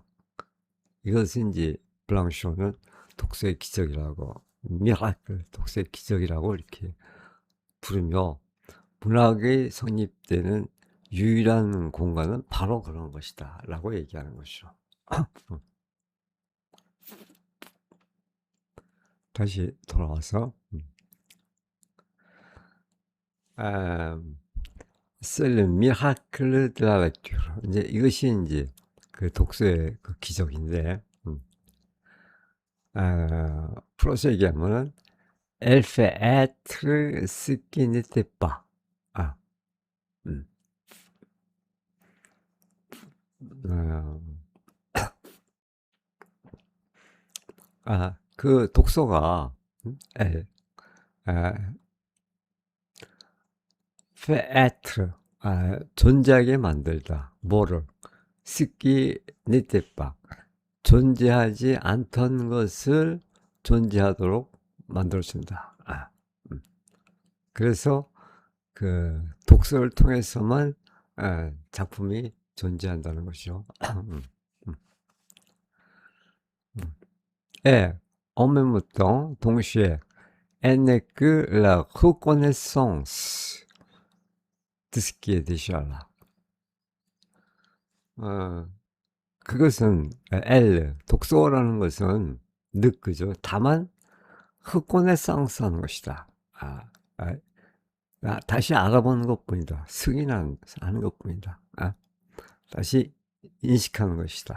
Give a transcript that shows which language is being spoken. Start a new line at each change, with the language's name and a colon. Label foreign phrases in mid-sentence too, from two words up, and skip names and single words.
Korean: 이것은 이제 블랑쇼는 독서의 기적이라고, 미라클, 독서의 기적이라고 이렇게 부르며 문학이 성립되는 유일한 공간은 바로 그런 것이다 라고 얘기하는 것이죠. 다시 돌아와서
French: C'est le miracle de la lecture.
Korean: 이제 이것이 이제 그 독서의 그 기적인데, 풀어서 얘기하면은
French: Elle fait être ce qui n'était pas.
Korean: 아, 음, 어, 그 독서가
French: Elle fait être
Korean: 존재하게 만들다. 뭐를?
French: Ce qui n'était pas.
Korean: 존재하지 않던 것을 존재하도록 만들어준다. 그래서 그 독서를 통해서만 작품이 존재한다는 것이죠. 음. 예,
French: en même temps, 동시에 elle n'est que la reconnaissance de ce qui est déjà là.
Korean: 그것은 elle, 독서라는 것은 그죠? 다만 흑곤의 쌍스하는 것이다. 아, 다시 알아보는 것뿐이다. 승인하는 것뿐이다. 다시 인식하는 것이다.